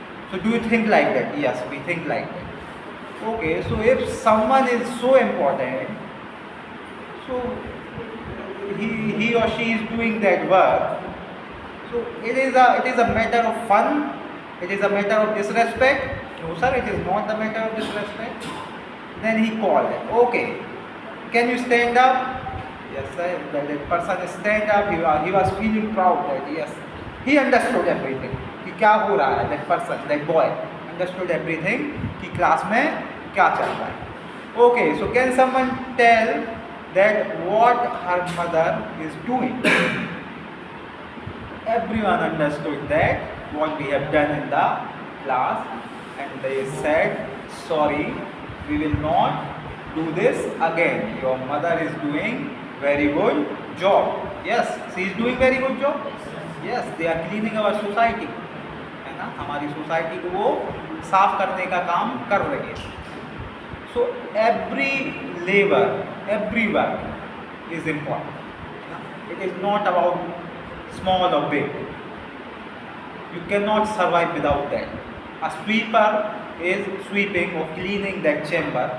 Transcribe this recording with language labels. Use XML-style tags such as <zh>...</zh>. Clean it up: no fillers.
<en>So do you think like that? Yes, we think like that. Okay, so if someone is so important, so he or she is doing that work, so it is a matter of fun, it is a matter of disrespect. No sir, it is not a matter of disrespect. Then he called, okay, can you stand up? Yes sir, that person stand up. He was feeling proud that yes, he understood everything</en> <hi>कि क्या हो रहा है।</hi> <en>that person, that boy understood everything</en> <hi>कि class में क्या चल रहा है।</hi> <en>Okay, so can someone tell that what her mother is doing? Everyone understood that what we have done in the class, and they said, sorry, we will not do this again. Your mother is doing very good job. Yes, she is doing very good job. Yes, they are cleaning our society.</en> <hi>है ना, हमारी society को वो साफ करने का काम कर रहे हैं.</hi> <en>So every labor, every work is important. It is not about small or big. You cannot survive without that. A sweeper is sweeping or cleaning that chamber.</en>